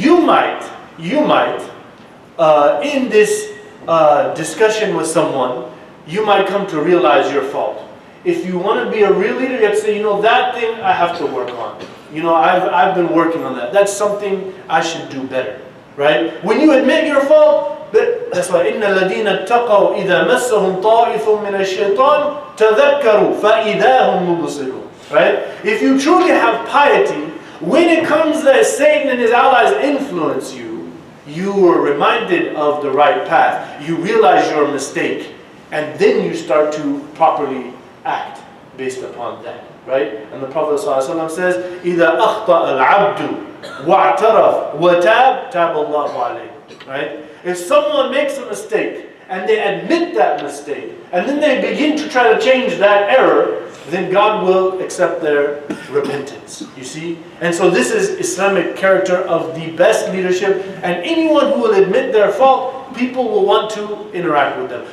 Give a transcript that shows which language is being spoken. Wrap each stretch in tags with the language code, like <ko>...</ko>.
<en>You might, in this discussion with someone, you might come to realize your fault. If you want to be a real leader, you have to say, that thing I have to work on. I've been working on that. That's something I should do better, right? When you admit your fault, that's why</en> <ar>إِنَّ الَّذِينَ اتَّقَوْا إِذَا مَسَّهُمْ طَائِفٌ مِّنَ الشَّيْطَانِ تَذَكَّرُوا فَإِذَا هُمْ مُبْصِرُونَ.</ar> <en>Right? If you truly have piety, when it comes that Satan and his allies influence you, you are reminded of the right path. You realize your mistake, and then you start to properly act based upon that. Right? And the Prophet ﷺ says,</en> <ar>إِذَا أَخْطَأَ الْعَبْدُ وَاعْتَرَفْ وَتَابَ تَابَ اللَّهُ عَلَيْهِ.</ar> <en>Right? If someone makes a mistake, and they admit that mistake, and then they begin to try to change that error, then God will accept their repentance. You see? And so this is Islamic character of the best leadership, and anyone who will admit their fault, people will want to interact with them.</en>